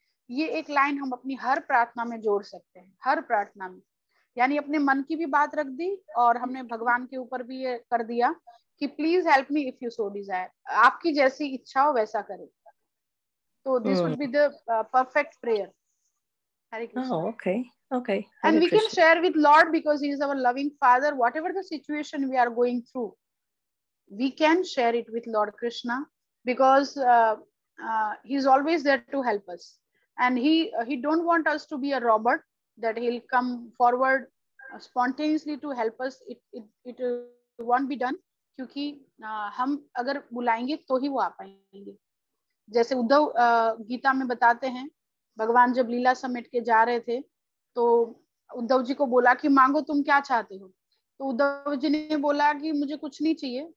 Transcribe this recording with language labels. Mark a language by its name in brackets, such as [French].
[Hindi] ये एक लाइन हम अपनी हर प्रार्थना में जोड़ सकते हैं, हर प्रार्थना में. यानी अपने मन की भी बात रख दी और हमने भगवान के ऊपर भी ये कर दिया कि [English] please help me if you so desire, [Hindi] आपकी जैसी इच्छा हो वैसा करें. [English] तो this would be the perfect prayer. Hare Krishna. Oh, okay. Okay. And Hare we can Krishna. share with Lord because He is our loving Father. Whatever the situation we are going through, we can share it with Lord Krishna because He is always there to help us. And He don't want us to be a robot that He'll come forward spontaneously to help us. It won't be done [Hindi] क्योंकि हम अगर बुलाएंगे तो ही वो आ पाएंगे. जैसे उद्धव गीता में बताते हैं, भगवान जब लीला समेट के जा रहे थे तो उद्धव जी को बोला कि मांगो तुम क्या चाहते हो. तो उद्धव जी ने बोला कि मुझे कुछ नहीं चाहिए.